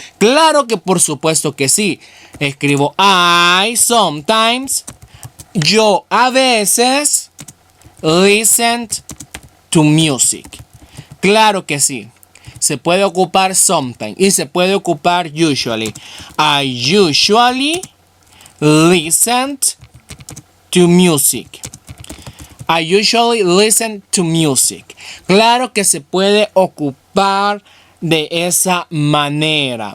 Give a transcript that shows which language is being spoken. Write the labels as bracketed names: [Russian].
[Spanish] Claro que por supuesto que sí. Escribo [English] I sometimes. [Spanish] Yo a veces [English] listen to music. [Spanish] Claro que sí. Se puede ocupar sometimes y se puede ocupar usually. [English] I usually listen to music. I usually listen to music. [Spanish] Claro que se puede ocupar de esa manera.